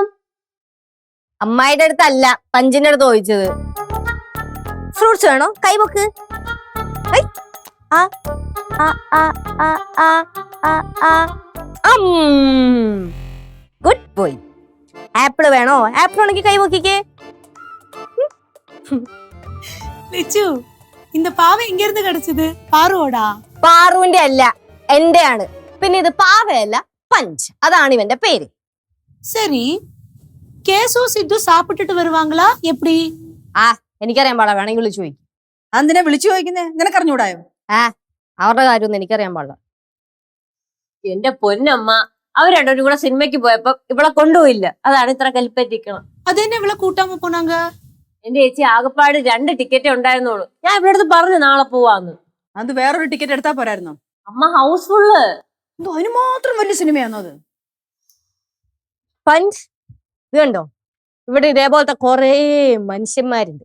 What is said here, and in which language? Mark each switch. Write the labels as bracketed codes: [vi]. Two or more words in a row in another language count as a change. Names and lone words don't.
[ml] അമ്മായിയുടെ അടുത്തല്ല, പഞ്ചിന്റെ അടുത്ത് ചോദിച്ചത്. ഫ്രൂട്ട്സ് വേണോ? കൈവക്ക്. [en] good boy. [ml] ആപ്പിള് വേണോ? ആപ്പിൾ ആണെങ്കിൽ കൈവക്കിക്കേ. [ta] லிச்சு, இந்த பாவை எங்க இருந்து கிடைச்சது? பாருவோடா? [ml] പാറുവിന്റെ അല്ല, എന്റെ ആണ്. പിന്നെ ഇത് പാവയല്ല, പഞ്ച്. അതാണ് ഇവന്റെ പേര്. [ta] சரி, கேசு சித்து சாப்பிட்டுட்டு வருவாங்களா எப்படி? [ml] ആ, എനിക്കറിയാൻ പാടില്ല. വേണമെങ്കിൽ വിളിച്ചു ചോദിക്കും. എന്തിനാ വിളിച്ചു ചോദിക്കുന്നേ? നിനക്കറിഞ്ഞൂടായോ? അവരുടെ കാര്യമൊന്നും എനിക്കറിയാൻ പാടില്ല. എന്റെ പൊന്നമ്മ, അവർ രണ്ടുപേരും കൂടെ സിനിമയ്ക്ക് പോയപ്പോ ഇവളെ കൊണ്ടുപോയില്ല. അതാണ് ഇത്ര കലിപ്പറ്റിക്കണം. [ta] அது என்ன இவ்வளவு கூட்டாம போனாங்க? [ml] എന്റെ ചേച്ചി, ആകപ്പാട് 2 ടിക്കറ്റേ ഉണ്ടായിരുന്നുള്ളൂ. ഞാൻ ഇവിടെ അടുത്ത് പറഞ്ഞു നാളെ പോവാന്ന്. അത് വേറൊരു ടിക്കറ്റ് എടുത്താ പോരായിരുന്നോ? അമ്മ ഹൗസ്ഫുള്ള്. അതിന് മാത്രം വലിയ സിനിമയാണോ അത്? പഞ്ച്, ഇത് കണ്ടോ? ഇവിടെ ഇതേപോലത്തെ കൊറേ മനുഷ്യന്മാരുണ്ട്.